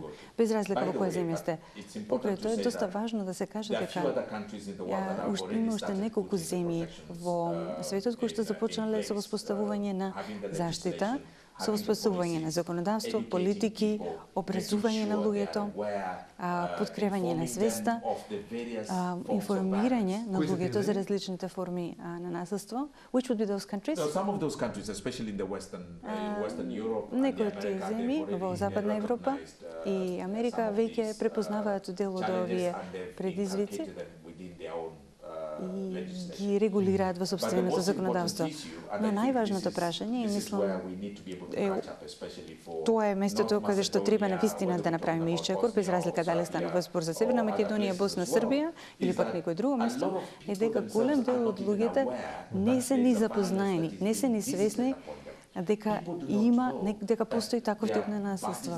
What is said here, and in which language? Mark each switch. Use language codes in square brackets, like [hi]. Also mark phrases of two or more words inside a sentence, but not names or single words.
[mk] Без разлика во која земја сте. Покрај тоа е доста важно да се каже дека има уште неколку земји во светот кои што започнале со воспоставување на заштита, со воспоставување на законодавство, политики, образување на луѓето, подкревање на свеста, информирање на луѓето за различните форми на насилство. [en] Which would be those countries? Some of those countries, especially in the Western Europe, [mk] некои од тие земји во Западна Европа и Америка веќе препознаваат дел од овие предизвици и ги регулираат во собственото законодавство. Но најважното прашање, и мислам, тоа е местото каде што треба навистина да направиме исчекор, без разлика дали станува збор за Северна Македонија, Босна, Србија или пак некој друго место, е дека голем дел од луѓето не се ни запознаени, не се ни свесни дека дека постои таков тип на насилство.